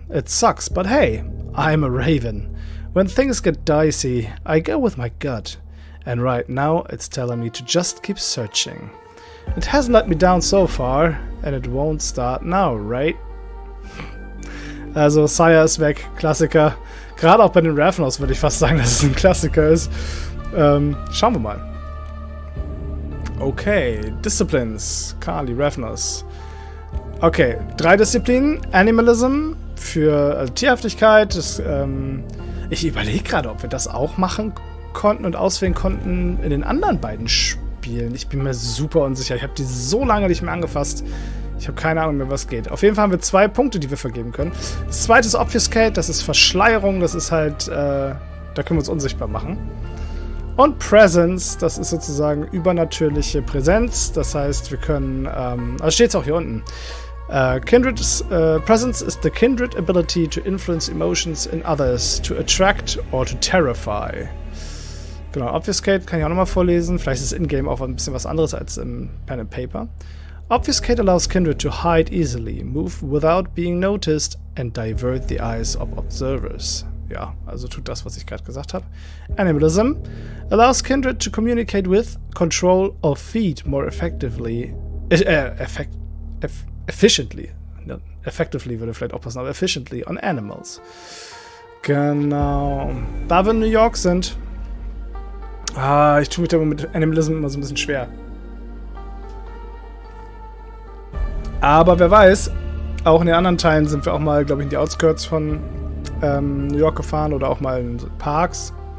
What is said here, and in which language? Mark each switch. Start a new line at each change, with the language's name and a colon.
English: It sucks, but hey, I'm a raven. When things get dicey, I go with my gut. And right now, it's telling me to just keep searching. It hasn't let me down so far, and it won't start now, right?
German: Also, Sire ist weg, Klassiker. Gerade auch bei den Ravnos würde ich fast sagen, dass es ein Klassiker ist. Schauen wir mal. Okay, Disciplines. Kali, Ravnos. Okay, 3 Disziplinen. Animalism für Tierhaftigkeit. Ich überlege gerade, ob wir das auch machen konnten und auswählen konnten in den anderen beiden Spielen. Ich bin mir super unsicher. Ich habe die so lange nicht mehr angefasst. Ich habe keine Ahnung mehr, was geht. Auf jeden Fall haben wir 2 Punkte, die wir vergeben können. Das zweite ist Obfuscate, das ist Verschleierung, das ist halt, da können wir uns unsichtbar machen. Und Presence, das ist sozusagen übernatürliche Präsenz. Das heißt, wir können, also steht es auch hier unten.
English: Presence is the kindred ability to influence emotions in others, to attract or to terrify.
German: Genau, Obfuscate kann ich auch nochmal vorlesen. Vielleicht ist in-game auch ein bisschen was anderes als im Pen and Paper.
English: Obfuscate allows kindred to hide easily, move without being noticed and divert the eyes of observers.
German: Ja, also tut das, was ich gerade gesagt habe.
English: Animalism allows kindred to communicate with, control or feed more effectively. Efficiently.
German: Effectively würde vielleicht auch passen, aber
English: efficiently on animals.
German: Genau. Da wir in New York sind. Ich tue mich da mit Animalism immer so ein bisschen schwer. Aber wer weiß, auch in den anderen Teilen sind wir auch mal, glaube ich, in die Outskirts von New York gefahren oder auch mal in Parks.